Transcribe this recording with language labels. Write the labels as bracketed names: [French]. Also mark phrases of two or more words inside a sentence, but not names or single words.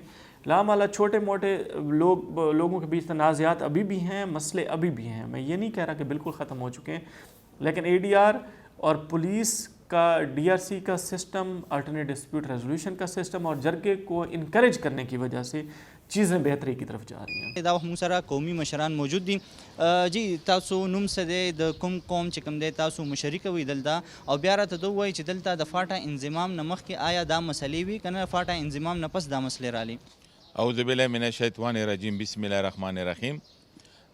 [Urdu] لامالہ چھوٹے موٹے لوگوں کے بیچ تنازعات ابھی بھی ہیں، مسئلے ابھی بھی ہیں. میں یہ نہیں کہہ رہا کہ بالکل ختم ہو چکے ہیں، لیکن ADR اور پولیس کا DRC کا سسٹم, [English] alternate dispute resolution [Urdu] کا سسٹم اور جرگے کو انکریج کرنے کی وجہ سے چیزیں بہتری کی طرف جا رہی ہیں. [Pashto] دا موږ سره قومي مشران موجود دي. جی تاسو نوم څه دی، د کوم قوم چې کوم دی، تاسو مشري کوئ دلته او بیا راته دا ووایئ چې دلته د فاټا انضمام نه مخکې آیا دا مسلې وي که نه فاټا انضمام نه پس دا مسلې رالي؟ [Arabic] اعوذ بالله من الشیطان الرجیم، بسم الله الرحمن الرحیم.